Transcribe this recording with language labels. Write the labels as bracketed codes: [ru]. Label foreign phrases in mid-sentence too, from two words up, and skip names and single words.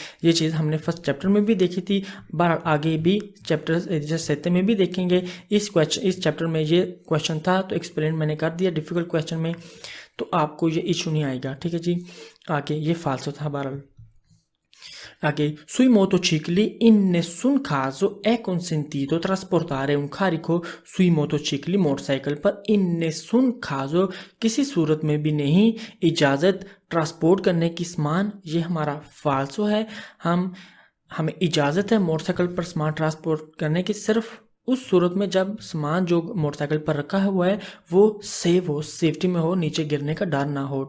[hi] ये चीज़ हमने फर्स्ट चैप्टर में भी देखी थी, बार आगे भी चैप्टर 7 में भी देखेंगे। इस चैप्टर में ये क्वेश्चन था तो एक्सप्लेन मैंने कर दिया, डिफ़िकल्ट क्वेश्चन में तो आपको ये इशू नहीं आएगा। ठीक है जी, आगे ये फालतू था बहरहाल। आगे [it] sui motocicli in nessun caso è consentito trasportare un carico sui motocicli [hi] मोटरसाइकिल पर [it] in nessun caso [hi] किसी सूरत में भी नहीं इजाज़त ट्रांसपोर्ट करने की सामान, ये हमारा फालसो है। हमें इजाज़त है मोटरसाइकिल पर सामान ट्रांसपोर्ट करने की सिर्फ उस सूरत में जब सामान जो मोटरसाइकिल पर रखा हुआ है वो सेफ हो, सेफ्टी में हो, नीचे गिरने का डर ना हो।